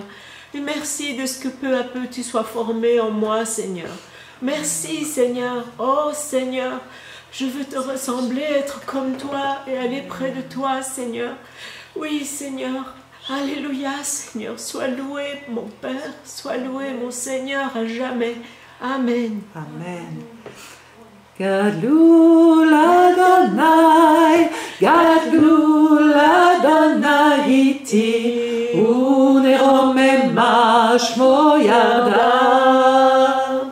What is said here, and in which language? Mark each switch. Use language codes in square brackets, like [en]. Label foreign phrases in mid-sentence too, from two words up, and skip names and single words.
[fr] Et merci de ce que peu à peu tu sois formé en moi, Seigneur. Merci, Seigneur. Oh, Seigneur, je veux te ressembler, être comme toi et aller près de toi, Seigneur. Oui, Seigneur. Alléluia, Seigneur. Sois loué, mon Père. Sois loué, mon Seigneur, à jamais. Amen. Amen. [he] גדלו אדוני גדלו אדוני אתי ונרוממה שמו יחדו.